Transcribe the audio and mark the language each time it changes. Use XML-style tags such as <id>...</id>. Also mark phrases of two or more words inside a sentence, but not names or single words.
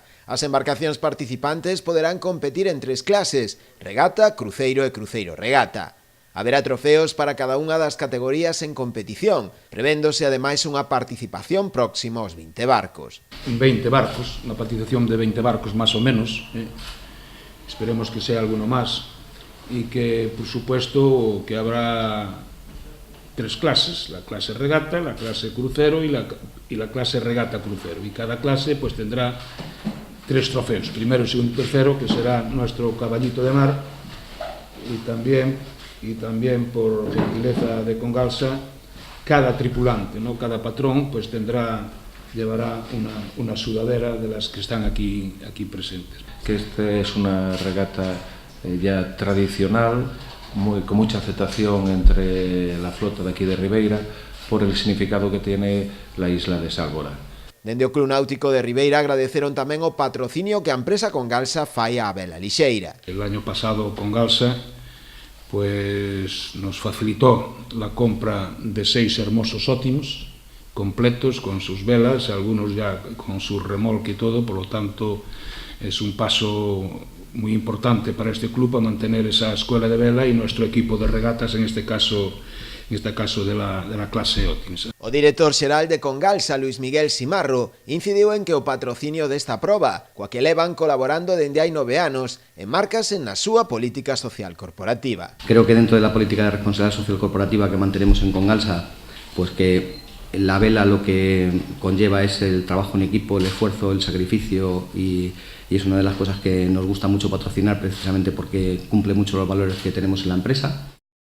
<gl>As embarcacións participantes poderán competir en 3 clases: regata, cruceiro e cruceiro-regata. Haberá trofeos para cada unha das categorías en competición, prevéndose ademais unha participación próxima aos 20 barcos. 20 barcos, unha participación de 20 barcos máis ou menos, esperemos</gl> <es>que sea alguno</es> <gl>máis,</gl> <es>e que, por supuesto, que habrá 3 clases, la clase regata, la clase crucero y la clase regata crucero. Y cada clase pues tendrá 3 trofeos, primero, segundo y tercero, que será nuestro caballito de mar, y también por gentileza de Congalsa, cada tripulante, ¿no? Cada patrón pues llevará una sudadera de las que están aquí presentes. Que esta es una regata ya tradicional, con mucha aceptación entre la flota de aquí de Ribeira por el significado que tiene la isla de Sálvora.</es> <gl>Dende o Club Náutico de Ribeira agradeceron tamén o patrocinio que a empresa Congalsa fai á vela lixeira.</gl> <es>El año pasado Congalsa pues nos facilitó la compra de 6 hermosos ótimos completos con sus velas, algunos ya con su remolque y todo, por lo tanto es un paso muy importante para este club a mantener esa escuela de vela y nuestro equipo de regatas, en este caso de la clase Ótins.</es> <gl>O director xeral de Congalsa, Luis Miguel Simarro, incidiu en que o patrocinio desta proba, coa que levan colaborando dende hai 9 anos, enmárcase na súa política social corporativa.</gl> <es>Creo que dentro de la política de responsabilidad social corporativa que mantenemos en Congalsa, pues que la vela lo que conlleva es el trabajo en equipo, el esfuerzo, el sacrificio y es una de las cosas que nos gusta mucho patrocinar precisamente porque cumple mucho los valores que tenemos en la empresa.</es>